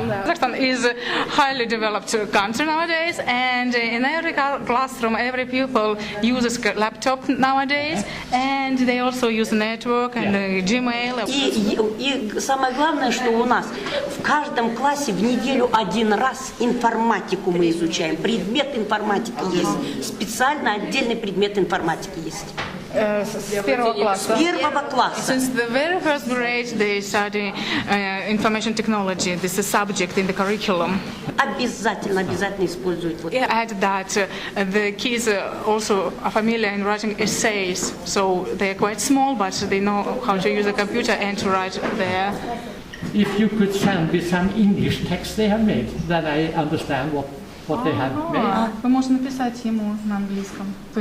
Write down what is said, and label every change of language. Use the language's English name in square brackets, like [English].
[English] Kazakhstan is a highly developed country nowadays, and in every classroom, every pupil uses laptop nowadays, and they also use network and Gmail. [Russian] И самое главное, что у нас в каждом классе в неделю один раз информатику мы изучаем. Предмет информатики есть. Специально отдельный предмет информатики есть. С первого класса. [English] Since the very first grade, they study information technology. This is a subject in the curriculum. [Russian] Обязательно используют. [English] Add that the kids also are familiar in writing essays, so they are quite small, but they know how to use a computer and to write there. If you could send me some English text they have made, then I understand what they have made. [Russian] Вы можете написать ему на английском.